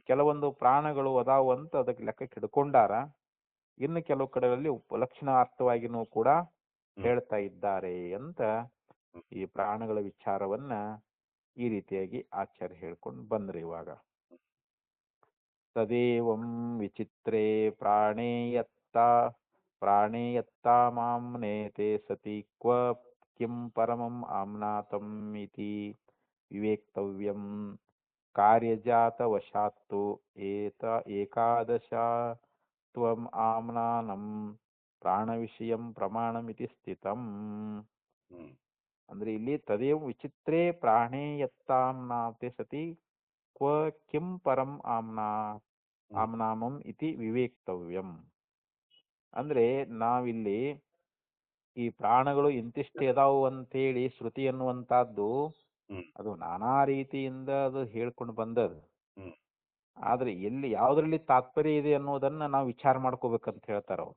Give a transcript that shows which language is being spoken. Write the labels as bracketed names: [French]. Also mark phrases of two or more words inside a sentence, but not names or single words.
[Kannada] ಕೆಲವೊಂದು ಪ್ರಾಣಗಳು ಅದಾವು ಅಂತ ಅದಕ್ಕೆ ಲೆಕ್ಕಕ್ಕೆ ಹಿಡ್ಕೊಂಡಾರ. ಇನ್ನು ಕೆಲವು ಕಡೆಗಳಲ್ಲಿ ಉಪಲಕ್ಷಣಾರ್ಥವಾಗಿನೂ ಕೂಡ ಹೇಳ್ತಾ ಇದ್ದಾರೆ ಅಂತ ಈ ಪ್ರಾಣಗಳ ವಿಚಾರವನ್ನ ಈ ರೀತಿಯಾಗಿ ಆಚಾರ್ಯ ಹೇಳ್ಕೊಂಡು ಬಂದ್ರಿ. [Sanskrit] ಇವಾಗ ತದೇವಂ ವಿಚಿತ್ರೇ ಪ್ರಾಣೇಯತ್ತ ಮಾಮ್ನೇತೆ ಸತಿ ಕ್ವ ಕಿಂ ಪರಮಂ ಆಮ್ನಾತಂ ಇತಿ ವಿವೇಕ್ತವ್ಯಂ ಕಾರ್ಯಜಾತವಶಾತ್ತು ಏಕಾದಶ ತ್ವಂ ಆಮ್ನಾನಂ ಪ್ರಾಣವಿಷಯಂ ಪ್ರಮಾಣಮಿತಿ ಸ್ಥಿತಂ. ಹ್ಮ್ [Kannada] ಅಂದ್ರೆ ಇಲ್ಲಿ [Sanskrit] ತದೇವ ವಿಚಿತ್ರೇ ಪ್ರಾಣೇಯತ್ತಾಮ್ನಾತೆ ಸತಿ ಕ್ವ ಕಿಂ ಪರಂ ಆಮ್ನಾಮಂ ಇತಿ ವಿವೇಕ್ತವ್ಯಂ. [Kannada] ಅಂದ್ರೆ ನಾವಿಲ್ಲಿ ಈ ಪ್ರಾಣಗಳು ಇಂತಿಷ್ಟೇ ಅದಾವು ಅಂತೇಳಿ ಶ್ರುತಿ ಅನ್ನುವಂತಹದ್ದು ಅದು ನಾನಾ ರೀತಿಯಿಂದ ಅದು ಹೇಳ್ಕೊಂಡು ಬಂದದ್ದು. ಆದ್ರೆ ಎಲ್ಲಿ ಯಾವ್ದ್ರಲ್ಲಿ ತಾತ್ಪರ್ಯ ಇದೆ ಅನ್ನೋದನ್ನ ನಾವು ವಿಚಾರ ಮಾಡ್ಕೋಬೇಕಂತ ಹೇಳ್ತಾರ ಅವ್ರು.